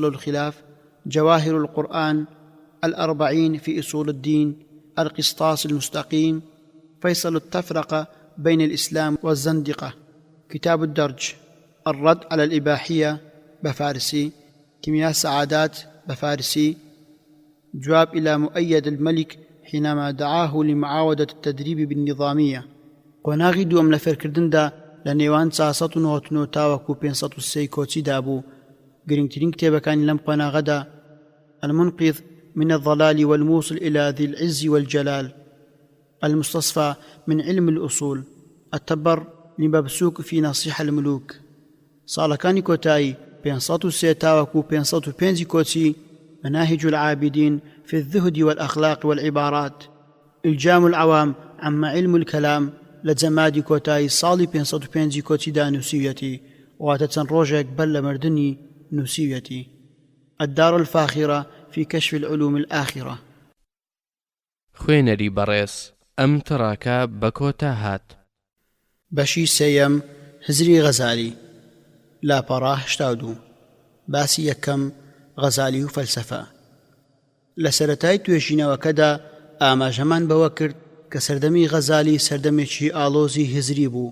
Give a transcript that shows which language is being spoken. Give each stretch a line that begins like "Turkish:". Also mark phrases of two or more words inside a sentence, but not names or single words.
Central Kurdish: الخلاف، جواهر القرآن، الأربعين في أصول الدين، القسطاس المستقيم، فيصل التفرقة بين الإسلام والزندقة، كتاب الدرج، الرد على الإباحية بفارسي، كيمياء السعادات بفارسي، جواب إلى مؤيد الملك حينما دعاه لمعاودة التدريب بالنظامية، قۆناغی دووەم لە فێرکردندا لە نێوان 499 تاوەکو 503 کۆچی دابوو. گرنگترین کتێبەکانی لەم قۆناغەدا المنقذ من الضلال والموصل إلى ذي العز والجلال، المستصفى من علم الأصول، التبر لمبسوك في نصيحة الملوك. ساڵەکانی کۆتایی 503 تاوەکو 505 کۆچی مناهج العابدين في الزهد والأخلاق والعبارات، إلجام العوام عما علم الكلام لجمادی کۆتایی ساڵی 505 کۆچیدا نووسیویەتی، واتە چەند ڕۆژێک بەر لە مردنی نووسیویەتی. الدار الفاخرة في كشف العلوم الآخرة. خوێنەری بەڕێز ئەم تڕاکە بە کۆتا هات. بەشی سێیەم، هزری غەزالی، لاپەڕا 82. باسی یەکەم، غەزالی و فەلسەفە. لە سەرەتای توێژینەوەکەدا ئاماژەمان بەوە کرد کە سەردەمی غەزالی سەردەمێکی ئاڵۆزی هزری بوو.